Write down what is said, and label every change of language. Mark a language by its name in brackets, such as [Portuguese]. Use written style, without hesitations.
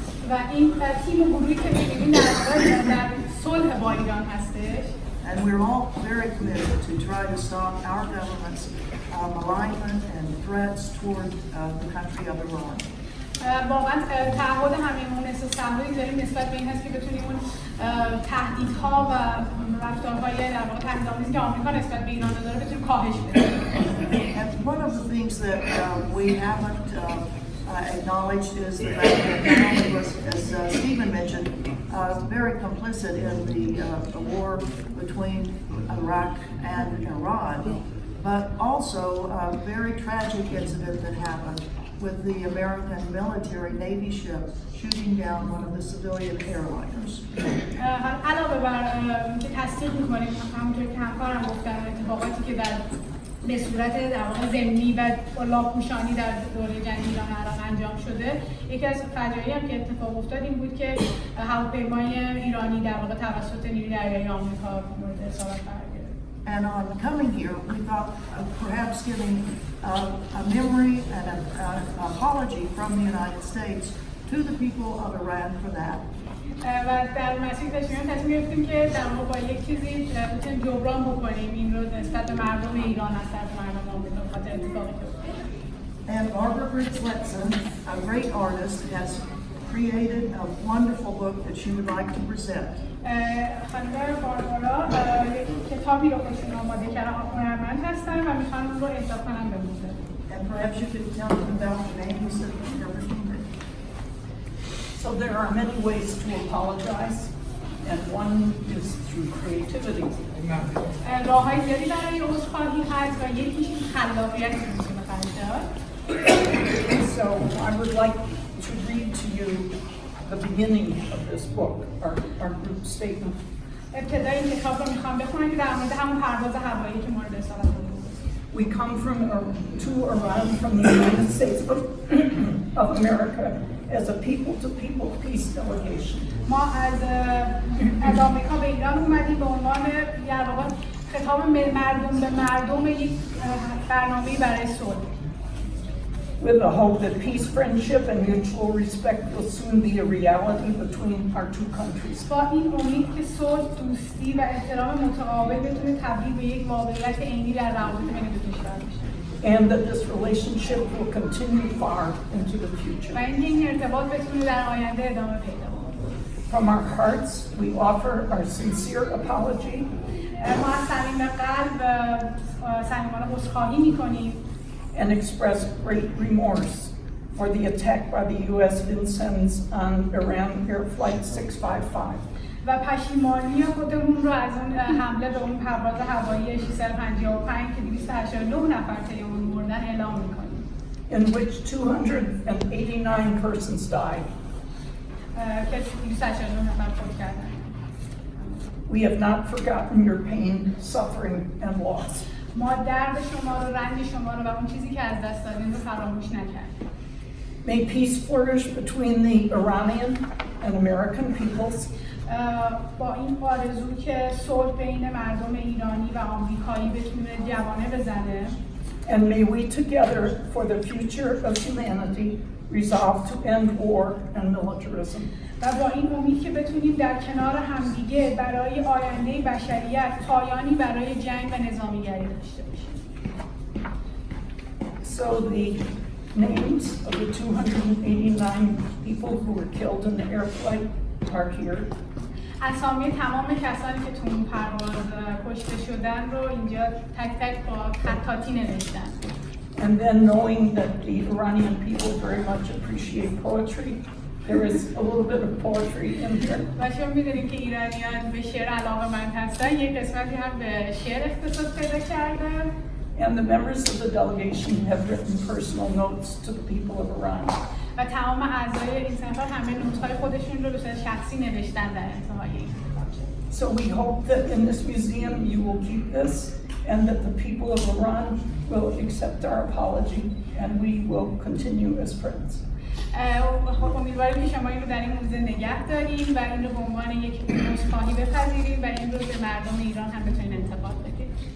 [Persian] و این تیم گروهی که می‌بینید در صلح با ایران هستش. [English] And we're all very committed to try to stop our government's malignment and threats toward the country of Iran. [Persian] واقعا تعهد هممون استثماری داریم نسبت به این هست که بتونیم اون تهدیدها و رفتارهای در واقع تهدیدآمیزی که آمریکا نسبت به ایران داره بتونیم کاهش بدیم. [English] And one of the things that we haven't acknowledged is the fact that Iran was, as Stephen mentioned, very complicit in the war between Iraq and Iran, but also a very tragic incident that happened with the American military Navy ship shooting down one of the civilian airliners. [Persian] علاوه بر که تصدیق می‌کنیم همونطور که همکارم گفتن اتفاقاتی که به صورت در واقع ضمنی و با لاپوشانی در دوره جنگ ایران و عراق انجام شده، یکی از فجایعی هم که اتفاق افتاد این بود که هواپیمای ایرانی در واقع توسط نیروی دریایی آمریکا مورد اصابت قرار گرفت. [English] And on coming here, we thought of perhaps giving a memory and an apology from the United States to the people of Iran for that. [Persian] و در مسیر داشتیم تصمیم گرفتیم که در واقع با یک چیزی بتونیم جبران بکنیم این رو نسبت به مردم ایران از طرف مردم آمریکا به خاطر اتفاقی که افتاد. [English] And Barbara Briggs-Letson, a great artist, has created a wonderful book that she would like to present. [Persian] خانم باربارا کتابی رو خودشون آماده کردن، هنرمند هستن و میخوان اون رو اهدا کنن به موزه. [English] And perhaps you could tell them about the names that you're looking at. So there are many ways to apologize, and one is through creativity. [Persian] راه‌های زیادی برای عذرخواهی هست و یکیش خلاقیت میتونه خرج داد. [English] So I would like to read to you the beginning of this book, our group statement. [Persian] ابتدای این کتاب رو میخوام بخونم که در مورد همون پرواز هوایی که مورد اصابت بود. [English] We come to Iran from the United States of America as a people-to-people peace delegation. [Persian] ما از آمریکا به ایران اومدیم به عنوان در واقع خطاب مردم به مردم یک برنامه‌ای برای صلح. [English] with the hope that peace, friendship, and mutual respect will soon be a reality between our two countries. [Persian] با این امید که صلح، دوستی و احترام متقابل بتونه تبدیل به یک واقعیت عینی در روابط بین دو کشور بشه. [English] And that this relationship will continue far into the future. [Persian] و اینکه این ارتباط بتونه در آینده ادامه پیدا کنه. [English] From our hearts, we offer our sincere apology [Persian] ما از صمیم قلب صمیمانه عذرخواهی می‌کنیم [English] and express great remorse for the attack by the U.S. Vincennes on Iran Air Flight 655. [Persian] و پشیمانی خودمون رو از اون حمله به اون پرواز هوایی 655 که 289 نفر طی اون مردن اعلام می‌کنیم. [English] In which 289 persons died. [Persian] که 289 نفر فوت کردن. [English] We have not forgotten your pain, suffering, and loss. [Persian] ما درد شما رو، رنج شما رو و اون چیزی که از دست دادین رو فراموش نکردیم. [English] May peace flourish between the Iranian and American peoples. [Persian] با این آرزو که صلح بین مردم ایرانی و آمریکایی بتونه جوانه بزنه. [English] And may we together, for the future of humanity, resolve to end war and militarism. [Persian] و با این امید که بتونیم در کنار همدیگه برای آینده بشریت پایانی برای جنگ و نظامیگری داشته باشیم. [English] So the names of the 289 people who were killed in the air flight are here. [Persian] اسامی تمام کسانی که تو اون پرواز کشته شدن رو اینجا تک تک با خطاطی نوشتن. [English] And then knowing that the Iranian people very much appreciate poetry, there is a little bit of poetry in here. [Persian] و شما می‌دونید که ایرانیان به شعر علاقه‌مند هستن. یک قسمتی هم به شعر اختصاص پیدا کرده. [English] And the members of the delegation have written personal notes to the people of Iran. [Persian] و تمام اعضای این سفر همه نوت‌های خودشون رو به صورت شخصی نوشتن در انتهای این کتابچه. [English] So we hope that in this museum you will keep this and that the people of Iran will accept our apology and we will continue as friends. [Persian] امیدواریم که شما این رو در این موزه نگه داریم و این رو به عنوان یک عذرخواهی بپذیریم و این رو به مردم ایران هم بتونین انتقال بدید.